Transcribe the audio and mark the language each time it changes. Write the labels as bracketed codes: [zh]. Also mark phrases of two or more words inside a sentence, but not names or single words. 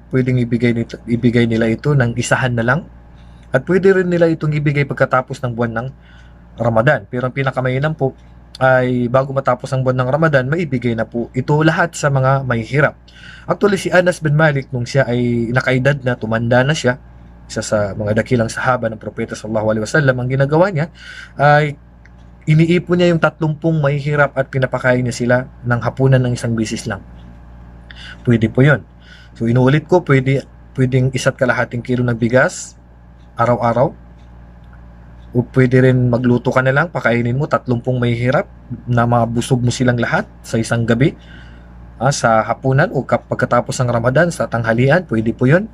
[tl] Pwedeng ibigay nila ito ng isahan na lang, at pwede rin nila itong ibigay pagkatapos ng buwan ng Ramadan. Pero ang pinakamainam po ay bago matapos ang buwan ng Ramadan, maibigay na po ito lahat sa mga mahihirap. Actually, si Anas bin Malik, nung siya ay nakaedad na, tumanda na siya, isa sa mga dakilang sahaba ng Propeta [ar] صلى الله عليه وسلم, [tl] ang ginagawa niya ay iniipon niya yung 30 mahihirap at pinapakain niya sila ng hapunan ng isang bisis lang. Pwede po yun. So inuulit ko, pwedeng 1.5 kilo ng bigas araw-araw, o pwede rin magluto ka na lang, pakainin mo 30 mahihirap na mabusog mo silang lahat sa isang gabi, sa hapunan o pagkatapos ng Ramadan sa tanghalian, pwede po yun.